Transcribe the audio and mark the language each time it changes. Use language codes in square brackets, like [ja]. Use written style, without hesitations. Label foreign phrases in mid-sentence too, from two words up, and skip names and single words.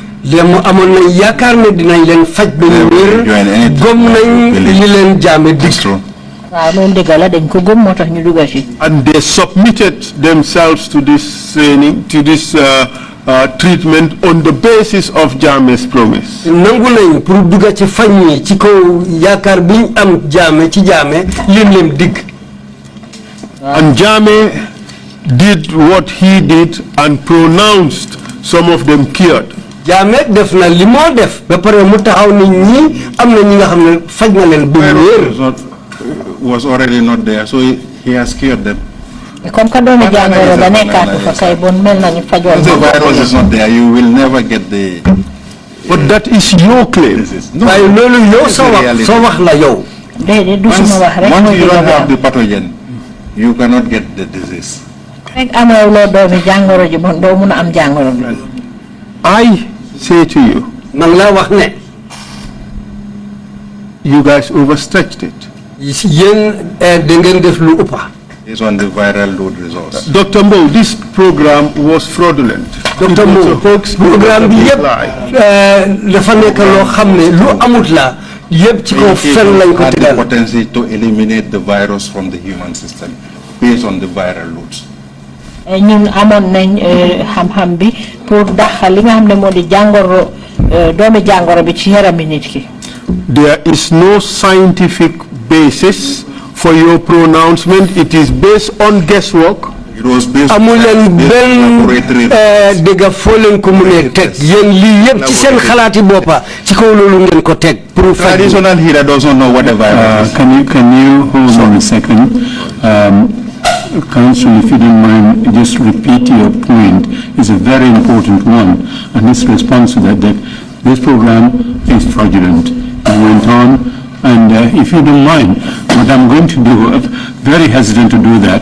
[en] And they submitted themselves to this training, to this treatment on the basis of Jammeh'S promise. And Jammeh did what he did and pronounced some of them cured. [wo] Jammeh def na li mo def ba pare mu taxaw ni ñi am na ñi nga xam ne faj na leen bu wér [en] was already not there, so he has cured them. [wo] Comme ka doomi jàngoro ba nekkaatu fa kay bon mel nañu fajoon. [en] The virus is not there, you will never get the. But that is your claim. [wo] waaye loolu yow sa wax la yow. déedéet du suma wax rek. [en] Once you don't have the pathogen, you cannot get the disease. [wo] rek amoo loo doomi jàngoro ji bon doo mun a am jàngoro bi. [en] I say to you, you guys overstretched it. It's on the viral load results. Dr. Mbowe, this program was fraudulent. Dr. Mbowe, [wo] program bi yépp dafa nekk loo xam ne lu amut la yépp ci kaw fen lañ ko tegal. [en] The potency to eliminate the virus from the human system based on the viral loads. [wo] ñun amoon nañ xam-xam bi pour daxal li nga xam ne moo di jàngoro doomi jàngoro bi ci yarami nit ki. [en] There is no scientific basis for your pronouncement. It is based on guesswork. It was based [wo] amul leen benn dëgg foo leen ko mënee teg yéen lii yëpp ci seen xalaati boppa ci kaw loolu ngeen ko teg pour [en] traditional healer doesn't know what the virus is. Can you hold on a second? Council, if you don't mind, just repeat your point. It's a very important one, and this response to that this program is fraudulent. You went on, and if you don't mind, what I'm going to do, I'm very hesitant to do that.